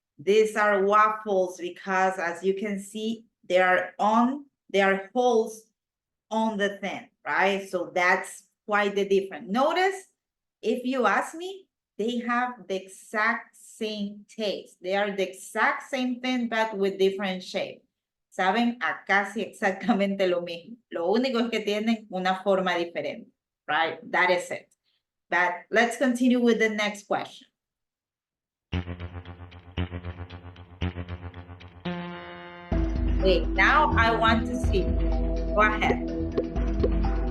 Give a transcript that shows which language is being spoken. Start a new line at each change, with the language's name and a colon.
English: These are waffles because as you can see, there are holes on the thing, right? So that's quite the difference. Notice, if you ask me, they have the exact same taste. They are the exact same thing, but with different shape.
Spanish: Saben a casi exactamente lo mismo. Lo único es que tienen una forma diferente,
English: right? That is it. But let's continue with the next question. Wait, now I want to see. Go ahead.